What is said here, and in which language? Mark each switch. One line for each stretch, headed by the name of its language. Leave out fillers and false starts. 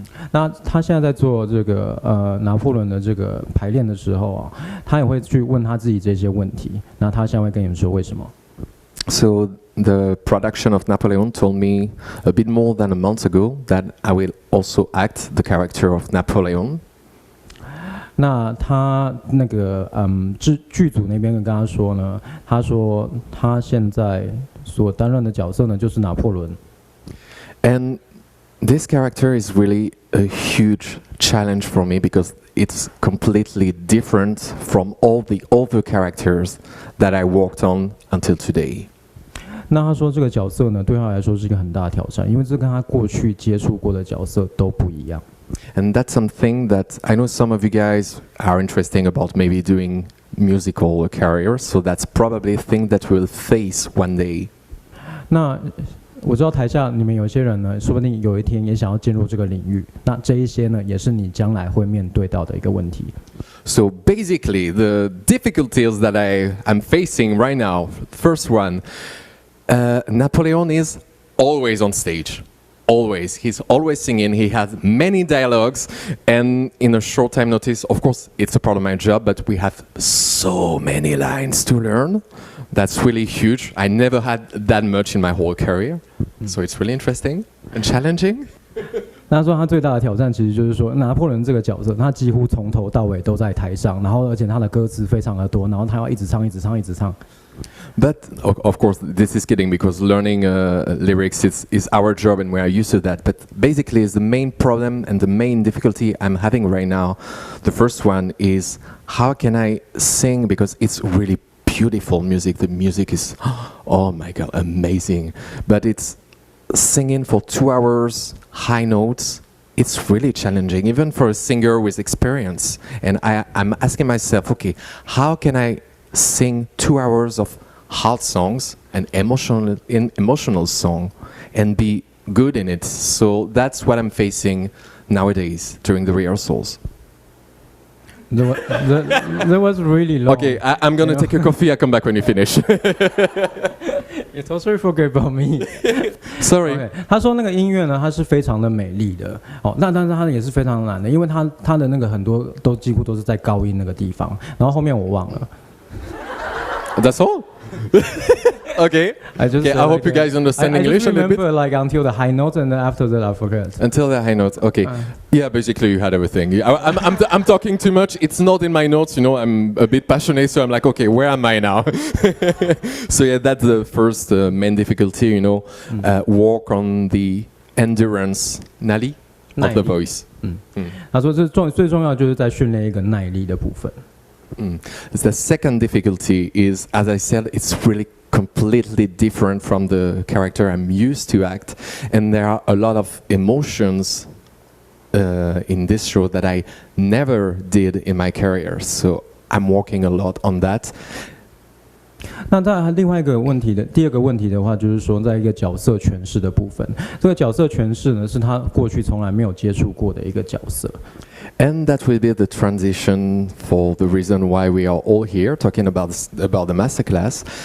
Chinese: 那他现在在做这个拿破仑的这个排练的时候啊，他也会去问他自己这些问题。那他现在会跟你们说为什么？
English: So the production of Napoleon told me a bit more than a month ago that I will also act the character of Napoleon.
Chinese: 那他那个剧组那边跟他说呢，他说他现在所担任的角色呢就是拿破仑。
English: And this character is really a huge challenge for me because it's completely different from all the other characters that I worked on until today.
Chinese: 那他说这个角色呢，对他来说是一个很大的挑战，因为这跟他过去接触过的角色都不一样。
English: And that's something that I know some of you guys are interested about maybe doing musical career, so that's probably a thing that we'll face one day.
Chinese: 那我知道台下你们有些人呢，说不定有一天也想要进入这个领域。那这一些呢，也是你将来会面对到的一个问题。
English: So basically, the difficulties that I'm facing right now, first one, Napoleon is always on stage. Always. He's always singing. He has many dialogues. And in a short time notice, of course, it's a part of my job, but we have so many lines to learn. That's really huge. I never had that much in my whole career. So it's really interesting and challenging.
Chinese: 那他说他最大的挑战其实就是说，拿破仑这个角色，他几乎从头到尾都在台上，然后而且他的歌词非常的多，然后他要一直唱，一直唱，一直唱。
English: But of course, this is kidding because learning lyrics is our job and we are used to that. But basically, it's the main problem and the main difficulty I'm having right now. The first one is how can I sing because it's really beautiful music. The music is, oh my God, amazing. But it's singing for 2 hours, high notes. It's really challenging, even for a singer with experience. And I'm asking myself, okay, how can I sing 2 hours of hard songs and emotional song and be good in it? So that's what I'm facing nowadays during the rehearsals. That was really long. Okay, I'm gonna take a coffee. I come back when you finish. You totally forget about me. Sorry. Okay.
Chinese: 他说那个音乐呢，它是非常的美丽的哦，但是它也是非常难的，因为它的那个很多都几乎都是在高音那个地方，然后后面我忘了。
English: That's all. Okay. I hope you guys understand English a little bit. I just remember like until the high notes, and then after that I forget. Until the high notes. Okay. Yeah, basically you had everything. I'm talking too much. It's not in my notes. You know, I'm a bit passionate, so I'm like, okay, where am I now? So yeah, that's the first main difficulty. You know, work on the endurance, Nali, of the voice.
Chinese: 他说这最重要就是在训练一个耐力的部分。
English: The second difficulty is, as I said, it's really completely different from the character I'm used to act, and there are a lot of emotions in this show that I never did in my career. So I'm working a lot on that.
Chinese: 那再来另外一个问题的第二个问题的话，就是说在一个角色诠释的部分，这个角色诠释呢是他过去从来没有接触过的一个角色。
English: And that will be the transition for the reason why we are all here talking about the masterclass.